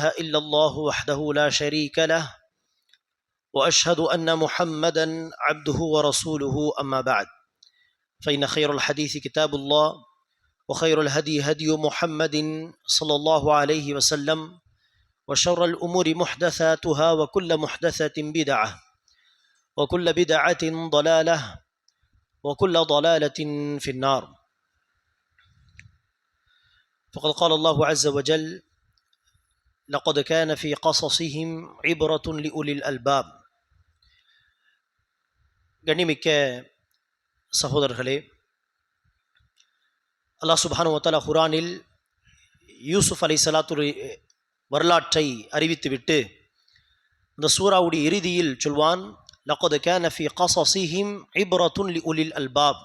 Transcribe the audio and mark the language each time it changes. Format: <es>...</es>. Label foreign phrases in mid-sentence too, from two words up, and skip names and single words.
<ar>إلا الله وحده لا شريك له وأشهد أن محمدا عبده ورسوله أما بعد فإن خير الحديث كتاب الله وخير الهدي هدي محمد صلى الله عليه وسلم وشر الأمور محدثاتها وكل محدثة بدعة وكل بدعة ضلالة وكل ضلالة في النار. فقد قال الله عز وجل لقد كان في قصصهم عبرة لأولي الألباب.</ar> <ta>கண்ணிமிக்க சகோதரர்களே,</ta> <ar>الله سبحانه وتعالى</ar> <ta>குர்ஆனில் யூசுப் அலைஹிஸ்ஸலாத்து வரலாற்றை அறிவித்துவிட்டு இந்த சூராவுடைய இறுதியில் சொல்வான்,</ta> <ar>لقد كان في قصصهم عبرة لأولي الألباب.</ar>